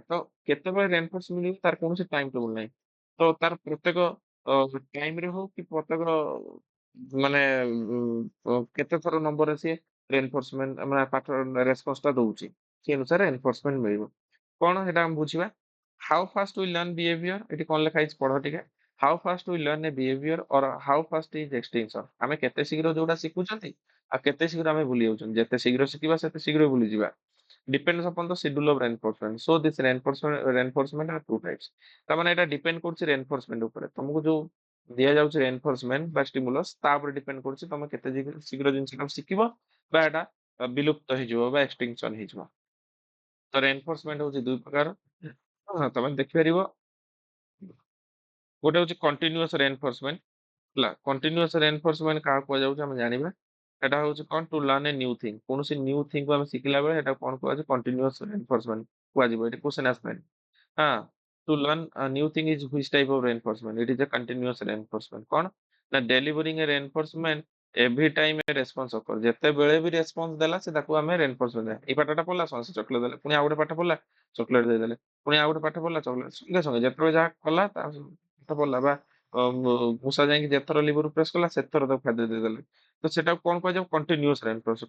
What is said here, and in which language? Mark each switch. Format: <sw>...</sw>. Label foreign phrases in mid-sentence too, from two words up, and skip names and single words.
<or>ତ କେତେବେଳେ ରେନଫୋର୍ସ ମିଳିବ ତାର କୌଣସି</or> <en>time table</en> <or>ନାହିଁ। ତ ତାର ପ୍ରତ୍ୟେକ ଟାଇମରେ ହଉ କି ପ୍ରତ୍ୟେକ ମାନେ କେତେ ଥର ନମ୍ବରରେ ସିଏ ରେନଫୋର୍ସମେଣ୍ଟ ମାନେ ପାଠ ରେସ୍ପନ୍ସ ଟା ଦଉଛି ସେ ଅନୁସାରେ ରେନଫୋର୍ସମେଣ୍ଟ ମିଳିବ। କଣ ସେଟା ଆମେ ବୁଝିବା</or> <en>how fast we learn behavior.</en> <or>ଏଠି କଣ ଲେଖା ହେଇଛି ପଢ ଟିକେ।</or> <en>how fast we learn a behavior or how fast is extinction.</en> <or>ଆମେ କେତେ ଶୀଘ୍ର ଯୋଉଟା ଶିଖୁଛନ୍ତି ଆଉ କେତେ ଶୀଘ୍ର ଆମେ ଭୁଲି ଯାଉଛନ୍ତି। ଯେତେ ଶୀଘ୍ର ଶିଖିବା ସେତେ ଶୀଘ୍ର ଭୁଲିଯିବା।</or> <en>Depends upon the schedule of reinforcement. So this reinforcement are two types.</en> <or>ତାମାନେ ଏଇଟା ଡିପେଣ୍ଡ କରୁଛି ରେନଫୋର୍ସମେଣ୍ଟ ଉପରେ। ତମକୁ ଯୋଉ ଦିଆଯାଉଛି ରେନଫୋର୍ସମେଣ୍ଟ ବା ଷ୍ଟିମୁଲସ ତା ଉପରେ ଡିପେଣ୍ଡ କରୁଛି ତମେ କେତେ ଶୀଘ୍ର ଜିନିଷଟାକୁ ଶିଖିବ ବା ଏଟା ବିଲୁପ୍ତ ହେଇଯିବ ବା ଏକ୍ସଟିଂସନ ହେଇଯିବ। ତ ରେନଫୋର୍ସମେଣ୍ଟ ହଉଛି ଦୁଇ ପ୍ରକାର। ହଁ, ତମେ ଦେଖିପାରିବ ଗୋଟେ ହଉଛି</or> <en>continuous reinforcement</en> <or>ହେଲା।</or> <en>continuous reinforcement</en> <or>କାହାକୁ କୁହାଯାଉଛି ଆମେ ଜାଣିବା। ଏଟା ହଉଛି କଣ</or> <en>to learn a new thing.</en> <or>କୌଣସି</or> <en>new thing</en> <or>ଆମେ ଶିଖିଲା ବେଳେ ଏଟା କଣ କୁହାଯାଉଛି</or> <en>continuous reinforcement</en> <or>କୁହାଯିବ। ଏଠି କ୍ୱେଶ୍ଚନ ଆସିଥାଏ। ହଁ,</or> <en>to learn a new thing is which type of reinforcement? It is a continuous reinforcement.</en> <or>କଣ ନା</or> <en>delivering a reinforcement every time a response occur.</en> <or>ଯେତେବେଳେ ବି ରେସ୍ପନ୍ସ ଦେଲା ସେ ତାକୁ ଆମେ ରେନଫୋର୍ସମେଣ୍ଟ ଦେବା। ଏଇ ପାଠଟା ପଢିଲା ସମସ୍ତେ ଚକୋଲେଟ ଦେଲେ। ପୁଣି ଆଉ ଗୋଟେ ପାଠ ପଢିଲା ଚକୋଲେଟ ଦେଇଦେଲେ। ପୁଣି ଆଉ ଗୋଟେ ପାଠ ପଢିଲା ଚକୋଲେଟ ସଙ୍ଗେ ସଙ୍ଗେ ଯେତେବେଳେ ଯାହା କଲା ତା ପାଠ ପଢିଲା ବା ମୂଷା ଯାଇକି ଯେଥର</or> <en>lever press</en> <or>କଲା ସେଥର ତାକୁ ଖାଦ୍ୟ ଦେଇଦେଲେ। ତ ସେଟାକୁ କଣ କୁହାଯାଉ</or> <en>continuous reinforcement.</en>